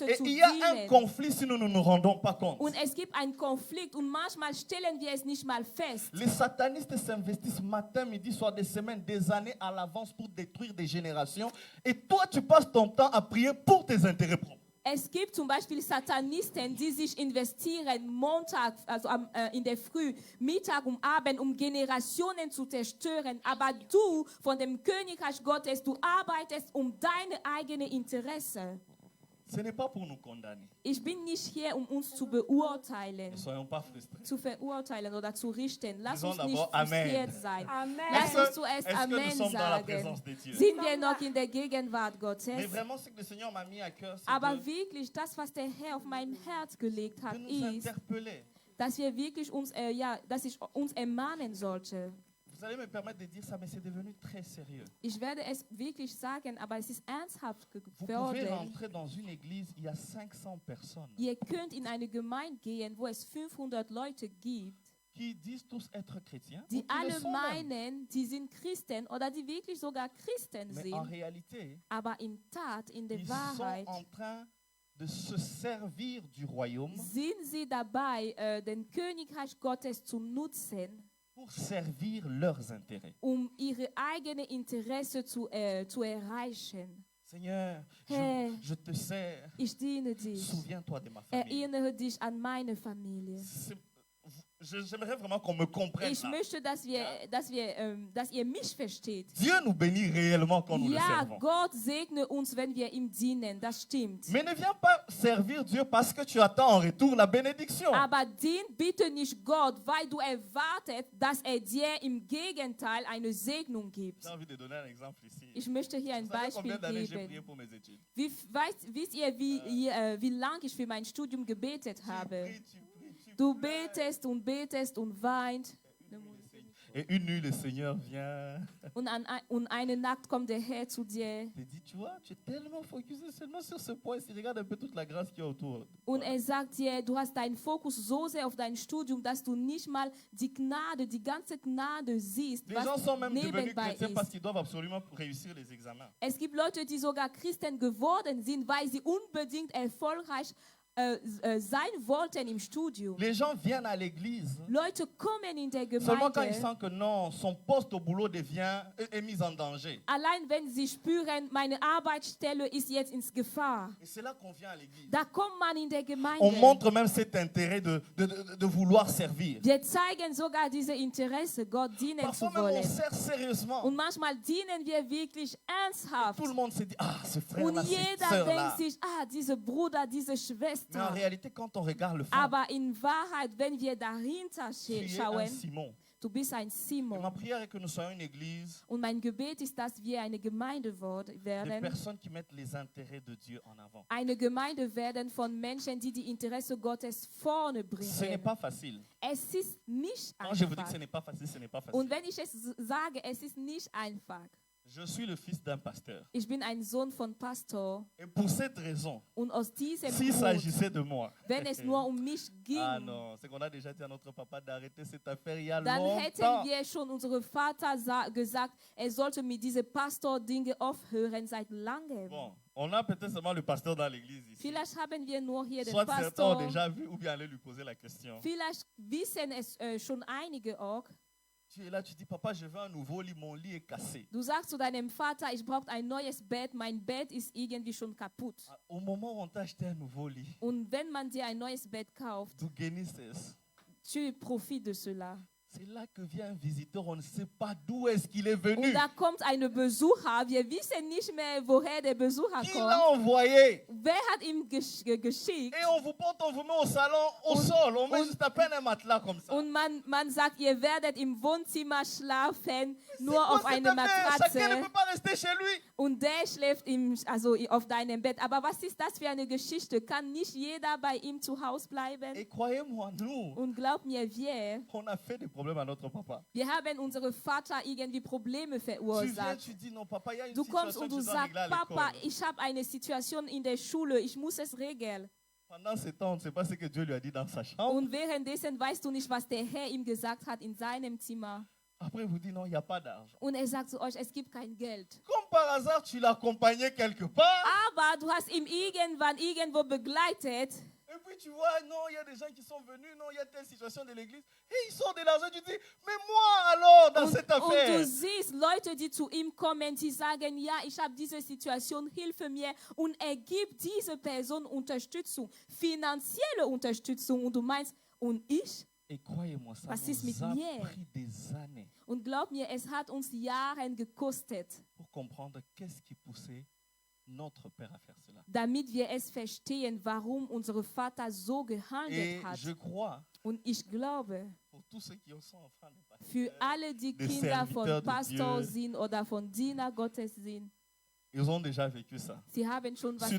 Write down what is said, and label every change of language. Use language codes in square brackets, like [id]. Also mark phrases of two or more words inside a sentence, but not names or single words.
[fr] Et [de] zu [fr] il y a un [de] dienen. [fr] conflit si nous ne nous rendons pas compte. [de] Und es gibt einen Konflikt und manchmal stellen wir es nicht mal fest. [fr] Les satanistes s'investissent matin, midi, soir, des semaines, des années à l'avance pour détruire des générations. Et toi, tu passes ton temps à prier pour tes intérêts propres. [de] Es gibt zum Beispiel Satanisten, die sich investieren Montag, also in der Früh, Mittag und Abend, um Generationen zu zerstören. Aber du von dem Königreich Gottes, du arbeitest um deine eigene Interesse. [fr] Ce n'est pas pour nous condamner. [de] Ich bin nicht hier, um uns zu beurteilen, [fr] Ne soyons pas frustrés. [de] zu verurteilen oder zu richten. Lass [fr] Disons [de] uns nicht [fr] d'abord Amen. [de] frustriert sein. Amen. Lass uns [fr] Est-ce [de] zuerst [fr] que nous [de] Amen [fr] sommes dans la [de] sagen. [fr] présence de Dieu? [de] Sind wir noch in der Gegenwart [fr] Mais [de] Gottes? [fr] vraiment, ce que le Seigneur m'a mis à cœur, c'est [de] Aber [fr] de [de] wirklich, das, was der Herr auf mein Herz gelegt hat, [fr] nous [de] ist, [fr] interpeller. [de] dass wir wirklich uns, dass ich uns ermahnen sollte. [fr] Vous allez me permettre de dire ça, mais c'est devenu très sérieux. [de] Ich werde es wirklich sagen, aber es ist ernsthaft [fr] Vous pouvez [de] geworden. [fr] rentrer dans une église, il y a 500 personnes [de] Ihr könnt in eine Gemeinde gehen, wo es 500 Leute gibt, [fr] qui disent tous être chrétiens, ou [de] die [fr] qui le [de] alle [fr] sont même. [de] meinen, die sind Christen oder die wirklich sogar Christen [fr] Mais en [de] sind, [fr] réalité, [de] aber in Tat, in der [fr] ils [de] Wahrheit, [fr] sont en train de se servir du royaume [de] sind sie dabei, den Königreich Gottes zu nutzen, [fr] pour servir leurs intérêts. [de] ihre eigene Interesse zu erreichen. [fr] Seigneur, [de] Hey. [fr] je te sers. [de] Ich diene dich. [fr] Souviens-toi de ma famille. [de] Erinnere dich an meine Familie. [fr] J'aimerais vraiment qu'on me comprenne. [de] Ich [fr] là. [de] möchte, dass ihr mich versteht. [fr] Dieu nous bénit réellement quand nous le [de] Ja, [fr] servons. [de] Gott segne uns, wenn wir ihm dienen, das stimmt. [fr] Mais ne viens pas servir Dieu parce que tu attends en retour la bénédiction. [de] Aber dien bitte nicht Gott, weil du erwartet, dass dir im Gegenteil eine Segnung gibt. [fr] J'ai envie de donner un exemple ici. [de] Ich möchte hier ein [fr] Vous savez [de] Beispiel [fr] combien d'années j'ai prié [de] geben. [fr] pour mes études? [de] Wisst ihr, wie lange ich für mein Studium gebetet habe? [fr] Tu pries, [de] Du betest und weint. [fr] Et une nuit, le Seigneur vient. [de] Und eine Nacht kommt der Herr zu dir [fr] Il dit, tu vois, tu es tellement focusé seulement sur ce point. Si regarde un peu toute la grâce qu'il y a autour. [de] und sagt dir, du hast deinen Fokus so sehr auf dein Studium, dass du nicht mal die Gnade, die ganze Gnade siehst, [fr] Les gens sont [de] was [fr] même devenus [de] nebenbei [fr] chrétiens parce [de] ist. [fr] qu'ils doivent absolument réussir les examens. [de] Es gibt Leute, die sogar Christen geworden sind, weil sie unbedingt erfolgreich sein wollten im Studium. [fr] Les gens viennent à l'église [de] Leute kommen in der [fr] seulement quand ils [de] Gemeinde, [fr] sentent que non, son poste au boulot est mis en danger. [de] allein wenn sie spüren, meine Arbeitsstelle ist jetzt in Gefahr. [fr] Et c'est là qu'on vient à l'église. [de] Da kommt man in der [fr] On [de] Gemeinde. [fr] montre même cet intérêt de vouloir servir. [de] Wir zeigen sogar diese Interesse, Gott dienen [fr] Parfois [de] zu [fr] même on [de] wollen. [fr] sert sérieusement. [de] Und manchmal dienen wir wirklich ernsthaft. [fr] Tout le monde se dit, ah, ce [de] Und [fr] frère-là, cette [de] jeder [fr] sœur-là. [de] denkt sich, dieser Bruder, diese [fr] Mais en [de] Schwester. [fr] réalité, quand on regarde le fond, [de] Aber in Wahrheit, wenn wir dahinter [fr] tu es un [de] schauen, [fr] Simon. [de] du bist ein [fr] Et ma [de] Simon. [fr] prière est que nous soyons une église [de] Und mein Gebet ist, dass wir eine Gemeinde [fr] de [de] werden. [fr] personnes qui mettent les intérêts de Dieu en avant. [de] Eine Gemeinde werden von Menschen, die die Interesse Gottes vorne [fr] Ce n'est [de] bringen. [fr] pas facile. [de] Es ist nicht [fr] Quand je vous dis que [de] einfach. [fr] ce n'est pas facile, ce n'est pas [de] Und [fr] facile. [de] wenn ich es sage, es ist nicht einfach. [fr] Je suis le fils d'un pasteur. [de] Ich bin ein Sohn von Pastor. [fr] Et pour cette raison, [de] Und aus diesem [fr] s'il [de] Grund, [fr] s'agissait de moi, [de] wenn es nur um mich ging, [fr] ah non, c'est qu'on a déjà dit à notre papa d'arrêter cette affaire il y a [de] dann [fr] longtemps. [de] hätten wir schon unserem Vater gesagt, er sollte mit diese Pastor-Dinge aufhören seit langem. [fr] Bon, on a peut-être seulement le pasteur dans l'église ici. [de] Vielleicht haben wir nur hier den [fr] Soit certains ont [de] Pastor. [fr] déjà vu ou bien aller lui poser la question. [de] Vielleicht wissen es schon einige auch. [fr] Tu es là, tu dis, papa, je veux un nouveau lit, mon lit est cassé. [de] Du sagst zu deinem Vater, ich brauche ein neues Bett, mein Bett ist irgendwie schon kaputt. [fr] Ah, au moment où on t'a acheté un nouveau lit, [de] Und wenn man dir ein neues Bett kauft, [fr] du génisses. tu profites de cela. C'est là que vient un visiteur, on ne sait pas d'où est-ce qu'il est venu. [de] Und da kommt ein Besucher, wir wissen nicht mehr, woher der Besucher [fr] Qui [de] kommt. [fr] l'a envoyé? [de] Wer hat ihn geschickt? [fr] Et on vous porte, on vous met au salon, au sol. On met juste à peine un matelas comme ça. [de] Und man sagt, ihr werdet im Wohnzimmer schlafen, [fr] C'est [de] nur [fr] quoi [de] auf [fr] cette [de] einer [fr] affaire? Chacun ne [de] Matratze. [fr] peut pas rester chez lui. [de] Und der schläft auf deinem Bett. Aber was ist das für eine Geschichte? Kann nicht jeder bei ihm zu Hause bleiben? [fr] Et croyez-moi, nous, [de] Und glaub mir, wir [fr] on a fait des problèmes à notre papa. [de] haben unserem Vater irgendwie Probleme [fr] Tu viens, [de] verursacht. [fr] tu dis, non, papa, il y a une [de] Du kommst [fr] situation [de] und [fr] que [de] du [fr] je dois [de] sagst, [fr] régler à [de] Papa, [fr] l'école. [de] ich habe eine Situation in der Schule, ich muss es regeln. [fr] Pendant ce temps, on ne sait pas ce que Dieu lui a dit dans sa chambre. [de] Und währenddessen weißt du nicht, was der Herr ihm gesagt hat in seinem Zimmer. [fr] Après, il vous dit, non, il n'y a pas d'argent. [de] Und er sagt zu euch, es gibt kein Geld. [fr] Comme par hasard, tu l'accompagnais quelque part. [de] Aber du hast ihn irgendwo begleitet. [fr] Et puis tu vois, non, il y a des gens qui sont venus, non, il y a telle situation de l'église. Et ils sortent de l'argent, tu dis, mais moi alors dans cette [de] Und du [fr] affaire. [de] siehst Leute, die zu ihm kommen, die sagen, ja, ich habe diese Situation, hilfe mir. Und er gibt diese Person Unterstützung, finanzielle Unterstützung. Und du meinst, und ich? [fr] Et croyez-moi, ça [de] Was ist mit [fr] nous a [de] mir? [fr] pris des années [de] Und glaub mir, es hat uns Jahre gekostet, [fr] pour comprendre qu'est-ce qui poussait notre père à faire cela. [de] damit wir es verstehen, warum unser Vater so [fr] Et [de] gehandelt hat. [fr] je crois, [de] Und ich glaube, [fr] pour tous ceux qui sont enfants de pasteur, [de] für alle, die [fr] des [de] Kinder [fr] serviteurs [de] von [fr] de [de] Pastor [fr] Dieu. [de] sind oder von Diener Gottes sind, [fr] ils ont déjà vécu ça. [de] sie haben schon was